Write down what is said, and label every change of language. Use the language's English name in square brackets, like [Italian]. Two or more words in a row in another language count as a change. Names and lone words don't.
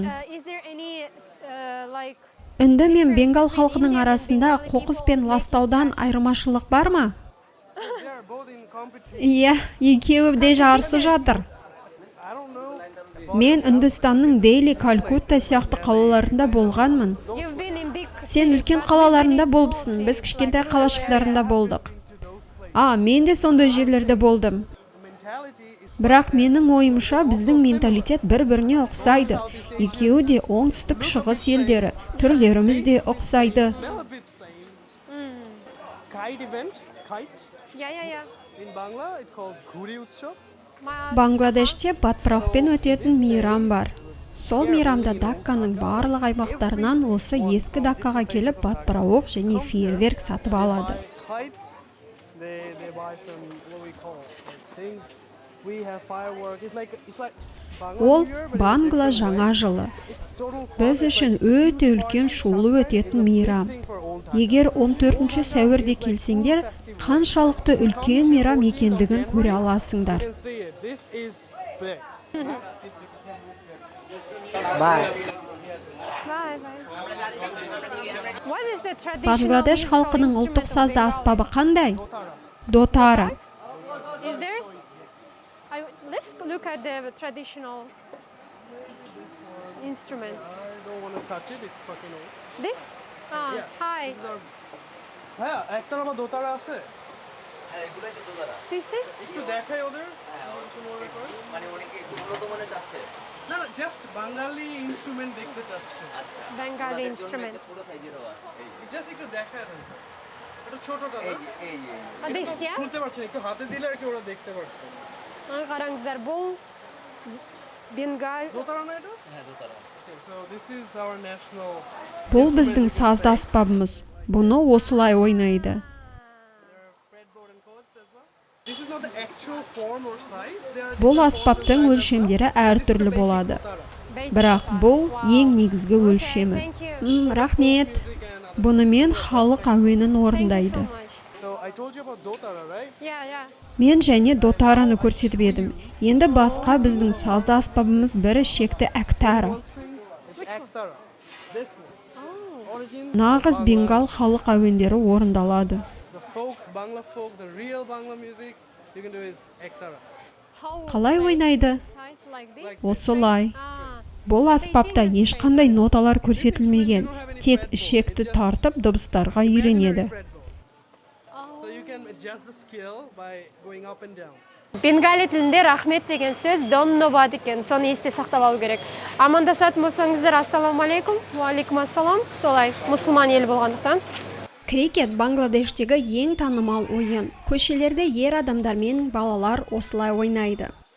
[English] Is there any like [Kazakh] Үнді мен Бенгал халқының арасында қоқыс пен ластаудан айырмашылық бар ма? [English] They are both in competition. [Kazakh] Иә, екеуі де жарысып жатыр. [English] I don't know. [Kazakh] Мен Үндістанның Дели, Калькутта сияқты қалаларында болғанмын. [English] you've been in big [Kazakh] Сен үлкен қалаларында болыпсың, біз кішкентай қалашықтарында болдық. Мен де сондай жерлерде болдым. [English] Mentality is [Kazakh] Бірақ менің ойымша біздің менталитет бір-біріне ұқсайды. Екеуі де оңтүстік шығыс елдері, түрлеріміз де ұқсайды. [English] smell a bit same. Kite event, kite. Yeah. In Bangla, it calls Ghuri Utsav. [Kazakh] Бангладеште батпырақпен өтетін мейрам бар. Сол мейрамда Дакканың барлық аймақтарынан осы ескі Даккаға келіп батпырауық және фейерверк сатып алады. [English] Kites, they buy some what we call things. We have fireworks. It's like Bangla [Kazakh] Ол [English] New Year, but [Kazakh] Бангла [English] it's different, [Kazakh] жаңа [English] right? [Kazakh] жылы. [English] It's total fun. [Kazakh] Біз [English] It's [Kazakh] үшін [English] like [Kazakh] өте [English] huge [Kazakh] үлкен [English] fireworks. [Kazakh] шулы өтетін мейрам. [English] Thing for old times. [Kazakh] Егер 14 сәуірде келсеңдер, қаншалықты үлкен мейрам екендігін көре аласыңдар. [English] You can see it. This is big. Bye. What is the traditional [Kazakh] Бангладеш [English] musical [Kazakh] халқының [English] instrument [Kazakh] ұлттық [English] of [Kazakh] сазды [English] Bengal? [Kazakh] аспабы қандай? Дотара. [English] Is there? Let's look at the traditional. instrument? I don't want to touch it. It's fucking old. This? Ah, Yeah. hi. This is our... [Bangla] হ্যাঁ একটার আবার দোতারা আছে হ্যাঁ এগুলোই তো দোতারা [English] This is? [Bangla] একটু দেখাই ওদের কিছু মনে করে মানে অনেকে একটু উন্নত মনে চাচ্ছে না না [English] just Bengali instrument [Bangla] দেখতে চাচ্ছে আচ্ছা [English] Bengali [Bangla] ওনাদের জন্য [English] instrument. [Bangla] একটা ছোট সাইজের হওয়া এই জাস্ট একটু দেখায় দেন এটা ছোটটা না [English] Ah, this, yeah? [Bangla] খুলতে পারছেন একটু হাতে দিলে আর কি ওরা দেখতে পারছে [Kazakh] Қараңыздар, бұл Бенгал. [Bangla] দোতারা না এটা হ্যাঁ দোতারা [English] Okay, so this is our national [Kazakh] Бұл біздің сазды аспабымыз. Бұны осылай ойнайды. [English] fretboard and chords as well. This is not the actual form or size. They are [Kazakh] Бұл аспаптың өлшемдері әртүрлі болады. Бірақ бұл ең негізгі өлшемі. [English] Thank you. [Kazakh] Рахмет. Бұнымен халық әуенін орындайды. [English] So I told you about dotara, right? Yeah, yeah. [Kazakh] Мен және дотараны көрсетіп едім. Енді басқа біздің сазды аспабымыз бірі шекті әктара. [English] One string. It's aktara. This one. Origin. [Kazakh] Нағыз бенгал халық әуендері орындалады. [English] The folk, Bangla folk, the real Bangla music you can do is aktara. [Kazakh] Қалай ойнайды? [English] Side like this? [Kazakh] Осылай. Ah, Бұл аспапта ешқандай ноталар көрсетілмеген. Тек ішекті тартып дыбыстарға үйренеді. [English] Fretboard. So you can adjust the scale by going up and down. [Kazakh] Бенгали тілінде рахмет деген сөз [Bangla] ধন্যবাদ [Kazakh] екен, соны есте сақтап алу керек. Амандасатын болсаңыздар, [Arabic] السلام عليكم, وعليكم السلام, [Kazakh] солай, мұсылман ел болғандықтан. Крикет Бангладештегі ең танымал ойын. Көшелерде ер адамдар мен балалар осылай ойнайды.